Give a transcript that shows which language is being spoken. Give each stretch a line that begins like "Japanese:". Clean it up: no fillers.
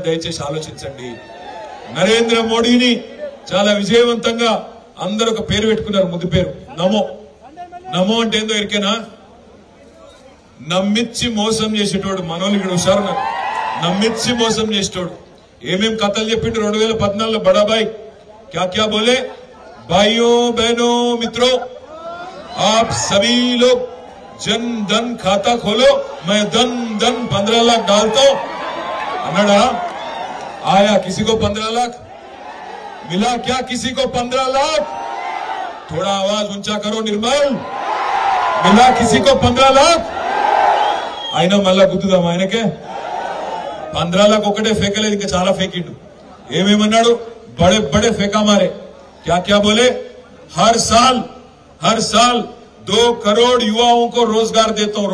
Telugu: దయచేసి ఆలోచించండి. నరేంద్ర మోడీని చాలా విజయవంతంగా అందరూ ఒక పేరు పెట్టుకున్నారు, ముద్దు పేరు నమో అంటే ఏందో ఎరికేనా? నమ్మిచ్చి మోసం చేసేటోడు. మనోళ్ళు ఇక్కడ హుషారు, నమ్మిచ్చి మోసం చేసేటోడు. ఏమేం కథలు చెప్పిండు 2014 బడాబాయ్
Hindi: क्या बोले? भाइयों बहनों मित्रों, आप सभी लोग जन धन खाता खोलो, मैं धन 15 लाख डालता हूं अन्नाडा. आया किसी को 15 लाख मिला क्या? किसी को 15 लाख? थोड़ा आवाज ऊंचा करो निर्मल. मिला किसी को 15 लाख?
Telugu: ఆయన మళ్ళా గుర్తుదాం. ఆయనకే 15 लाख ఒకటే ఫేకలేదు, ఇంకా చాలా ఫేకిండు. ఏమేమన్నాడు?
Hindi: बड़े बड़े फेंका मारे. क्या बोले? हर साल 2 करोड़ युवाओं को रोजगार देता हूं.